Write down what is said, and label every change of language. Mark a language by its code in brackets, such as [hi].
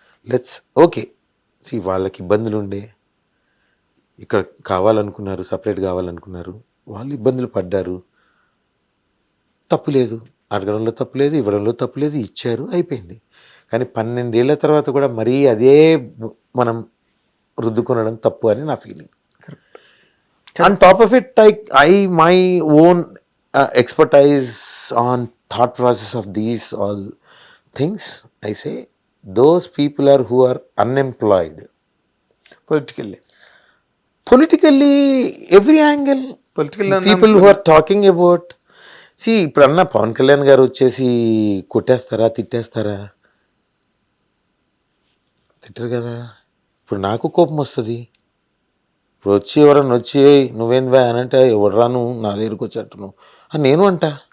[te] Let's okay C, వాళ్ళకి ఇబ్బందులు ఉండే, ఇక్కడ కావాలనుకున్నారు, సపరేట్ కావాలనుకున్నారు, వాళ్ళు ఇబ్బందులు పడ్డారు, తప్పు లేదు, అడగడంలో తప్పు లేదు, ఇవ్వడంలో తప్పు లేదు, ఇచ్చారు, అయిపోయింది. కానీ 12 ఏళ్ల తర్వాత కూడా మరీ అదే మనం రుద్దుకొనడం తప్పు అని నా feeling. [en] On top of it, I my own expertise on thought process of these all things, I say those people are who are unemployed politically every angle, people who are talking about. [te] See, ఇప్పుడు అన్న పవన్ కళ్యాణ్ గారు వచ్చేసి కొట్టేస్తారా, తిట్టేస్తారా? తిట్టరు కదా. ఇప్పుడు నాకు కోపం వస్తుంది. ఇప్పుడు వచ్చి ఎవరన్నా వచ్చి నువ్వేంది అని అంటే, ఎవరు రాను నా దగ్గరికి వచ్చేట్టు నువ్వు అని నేను అంటా.